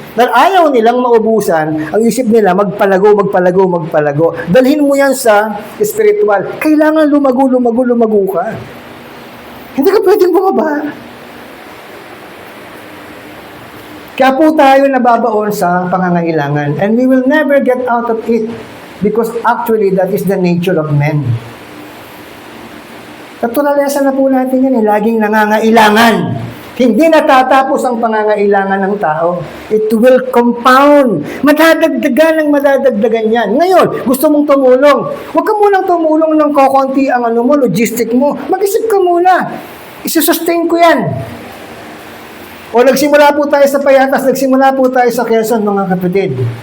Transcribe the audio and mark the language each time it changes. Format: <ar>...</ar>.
<tl>Dahil ayaw nilang maubusan, ang isip nila magpalago. Dalhin mo yan sa spiritual. Kailangan lumago ka. Hindi ka pwedeng bumaba. Kaya po tayo nababaon sa pangangailangan.</tl> <en>And we will never get out of it. Because actually, that is the nature of men.</en> <tl>Naturalesa na po natin yan laging nangangailangan. Hindi natatapos ang pangangailangan ng tao.</tl> <en>It will compound.</en> <tl>Madadagdagan yan. Ngayon, gusto mong tumulong. Huwag ka munang tumulong ng kokonti ang logistic mo. Mag-isip ka muna. Isusustain ko yan. O nagsimula po tayo sa Payatas, nagsimula po tayo sa Quezon, mga kapatid.</tl>